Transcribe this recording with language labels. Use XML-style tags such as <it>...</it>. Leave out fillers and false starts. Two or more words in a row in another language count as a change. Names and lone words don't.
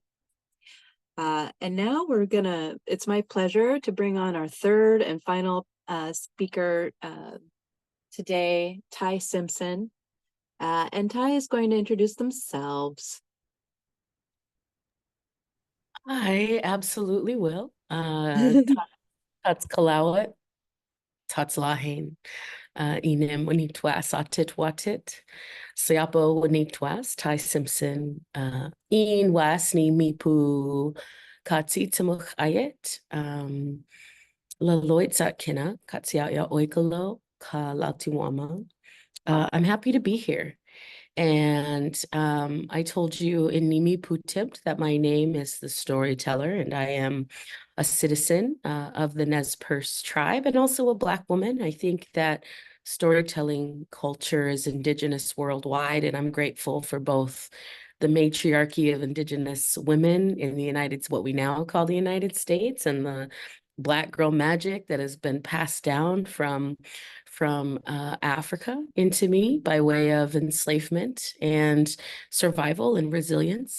<en>And now it's my pleasure to bring on our third and final speaker today, Tai Simpson. And Tai is going to introduce themselves. I absolutely will.</en> <nez>Tots kalawat, tots lahain, inem wanitwas atit watit, siapo wanitwas, Tai Simpson, in wasni mipu katsitamuch ayet, laloit zatkina, katsiaya oikalo, ka lautiwama.</nez> <en>I'm happy to be here. And I told you in Nimi Putipt that my name is the storyteller, and I am a citizen of the Nez Perce tribe and also a Black woman. I think that storytelling culture is indigenous worldwide, and I'm grateful for both the matriarchy of indigenous women in the what we now call the United States, and the Black girl magic that has been passed down from Africa into me by way of enslavement and survival and resilience.</en>